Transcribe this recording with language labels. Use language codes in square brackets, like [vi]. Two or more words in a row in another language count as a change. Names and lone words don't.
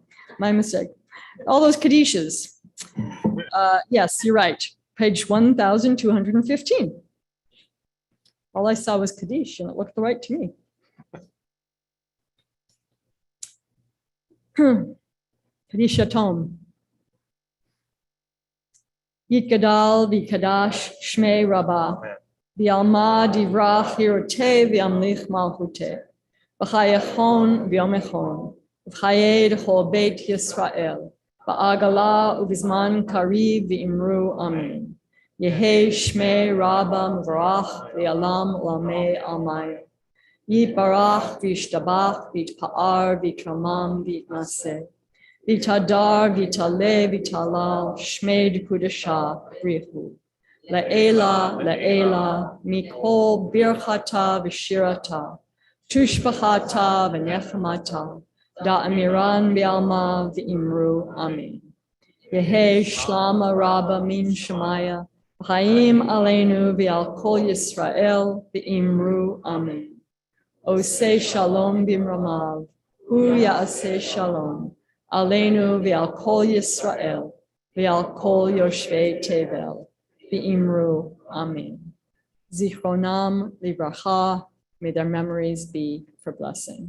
[en] My mistake. All those Kaddishes. Yes, you're right. Page 1215. All I saw was Kaddish and it looked right to me. Kaddish Yatom. [arc] יתגדל ויתקדש שמה רבא. בעלמא די ברא כרעותה וימליך מלכותה. בחייכון וביומיכון ובחיי דכל בית ישראל. בעגלא ובזמן קריב ואמרו אמן. יהא שמה רבא מברך לעלם ולעלמי עלמיא. יתברך וישתבח ויתפאר ויתרומם ויתנשא. ויתהדר ויתעלה ויתהלל שמה דקודשא בריך. לעלא לעלא מכל ברכתא ושירתא. תשבחתא ונחמתא דאמירן בעלמא ואמרו אמן. יהא שלמא רבא מן שמיא. [he] חיים עלינו ועל כל ישראל ואמרו אמן. עושה שלום במרומיו הוא יעשה שלום עלינו ועל כל ישראל ועל כל יושבי תבל ואמרו אמן. זכרונם לברכה, [en] may their memories be for blessing.